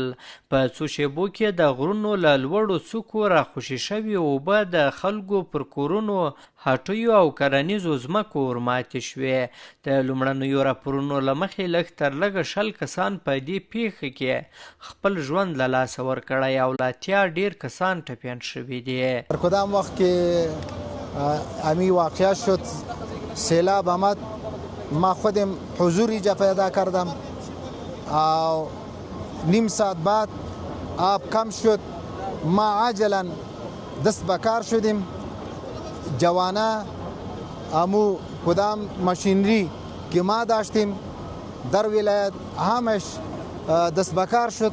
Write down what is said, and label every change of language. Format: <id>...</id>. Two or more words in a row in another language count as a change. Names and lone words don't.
<ps>په څو شېبو کې د غرونو له لوړو څوکو راخوشې شوي اوبه د خلکو پر کورونو، هټیو او کرنیزو ځمکو ورماتې شوې. د لومړنیو راپورونو له مخې لږ تر لږه 20 کسان په دې پیښه کې خپل ژوند له لاسه ورکړی او له 80 ډېر کسان ټپیان شوي دي.</ps> <fa>در کدام وقت که امی واقعه شد، سیلاب آمد، ما خودم حضور اینجا پیدا کردم و نیم ساعت بعد آب کم شد. ما عاجلا دست بکار شدیم، جوانه امو کدام ماشینری که ما داشتیم در ولایت همش دست بکار شد.</fa>